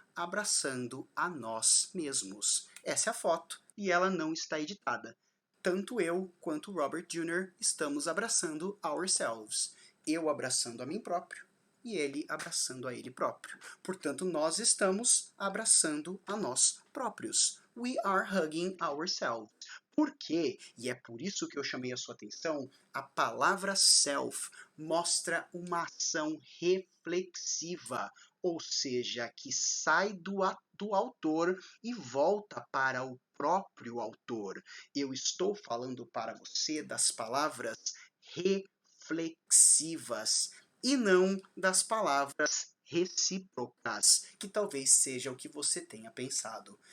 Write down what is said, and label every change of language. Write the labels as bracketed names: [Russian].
[Portuguese] abraçando a nós mesmos. Essa é a foto e ela não está editada. Tanto eu quanto Robert Jr. estamos abraçando ourselves. Eu abraçando a mim próprio e ele abraçando a ele próprio. Portanto, nós estamos abraçando a nós próprios. [English] We are hugging ourselves. [Portuguese] Por quê? E é por isso que eu chamei a sua atenção, a palavra self mostra uma ação reflexiva, ou seja, que sai do autor e volta para o próprio autor. Eu estou falando para você das palavras reflexivas e não das palavras recíprocas, que talvez seja o que você tenha pensado.